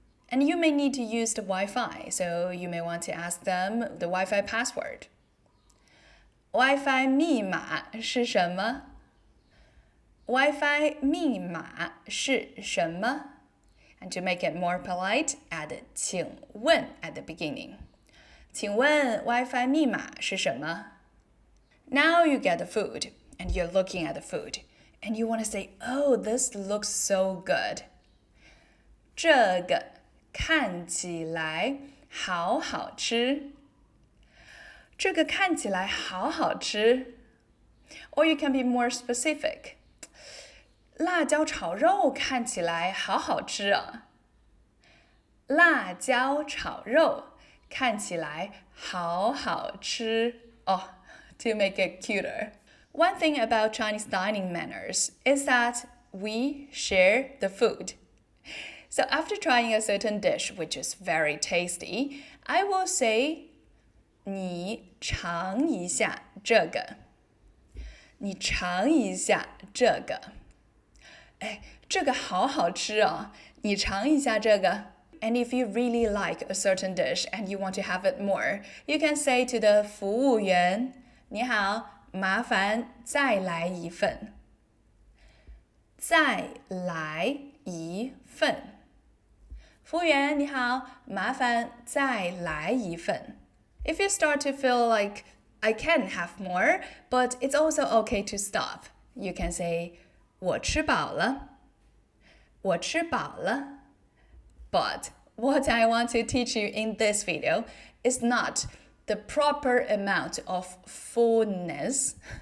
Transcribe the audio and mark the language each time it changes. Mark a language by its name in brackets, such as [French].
[English] And you may need to use the Wi-Fi, so you may want to ask them the Wi-Fi password. [Chinese] Wi-Fi 密码是什么？Wi-Fi 密码是什么？ [English] And to make it more polite, add 请问 at the beginning. [Chinese] 请问 Wi-Fi 密码是什么？ [English] Now you get the food, and you're looking at the food, and you want to say, oh, this looks so good. [Chinese] 这个看起来好好吃。这个看起来好好吃。 [English] Or you can be more specific. [Chinese] 辣椒炒肉看起来好好吃啊。辣椒炒肉看起来好好吃。 [English] Oh, to make it cuter. One thing about Chinese dining manners is that we share the food. So after trying a certain dish which is very tasty, I will say, [Chinese] 你尝一下这个。你尝一下这个。哎，这个好好吃啊！你尝一下这个。 [English] And if you really like a certain dish and you want to have it more, you can say to the [Chinese] 服务员，你好，麻烦再来一份。再来一份。服务员，你好，麻烦再来一份。 [English] If you start to feel like I can have more, but it's also okay to stop, you can say, [Chinese] 我吃饱了。我吃饱了。 [English] But what I want to teach you in this video is not the proper amount of fullness.